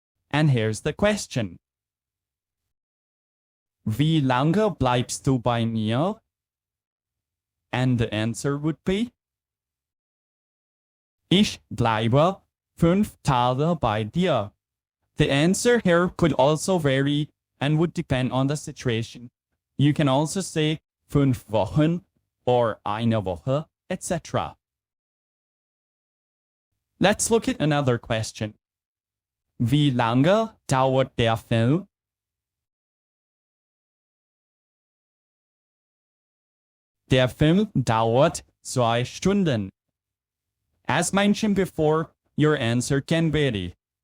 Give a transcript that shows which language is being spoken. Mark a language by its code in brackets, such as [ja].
[en] And here's the question. [de] Wie lange bleibst du bei mir? [en] And the answer would be, [de] ich bleibe 5 Tage bei dir. [en] The answer here could also vary and would depend on the situation. You can also say [de] 5 Wochen [en] or [de] eine Woche, [en] etc. Let's look at another question. [de] Wie lange dauert der Film? Der Film dauert 2 Stunden. [en] As mentioned before, your answer can vary.